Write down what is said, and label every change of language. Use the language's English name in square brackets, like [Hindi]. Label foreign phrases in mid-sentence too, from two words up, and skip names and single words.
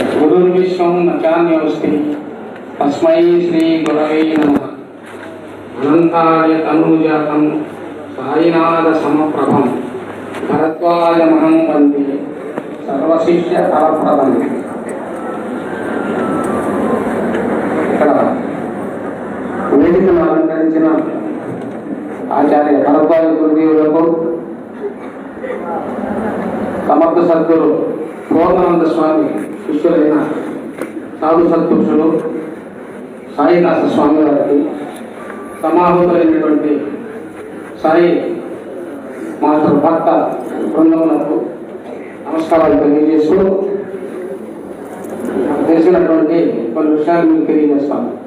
[Sanskrit] गुरुर्विश्वं नचान्योऽस्ति तस्मै श्रीगुरवे नमः। अनन्ताय तनूजातं सायिनाथसमप्रभं भरद्वाजमहं वन्दे सर्वशिष्यफलप्रदम्। [Telugu] ఇక్కడ వేదికను అలంకరించిన ఆచార్య భరద్వాజ గురుదేవులకు, సమర్థ సద్గురు పూర్ణానంద స్వామి శిష్యులైన సాధు సత్పురుషులు సాయిదాస స్వామి వారికి, సమాహుతులైనటువంటి సాయి మాస్టర్ భక్త బృందములకు నమస్కారాలు తెలియజేస్తూ తెలిసినటువంటి కొన్ని విషయాలు మీకు తెలియజేస్తాను.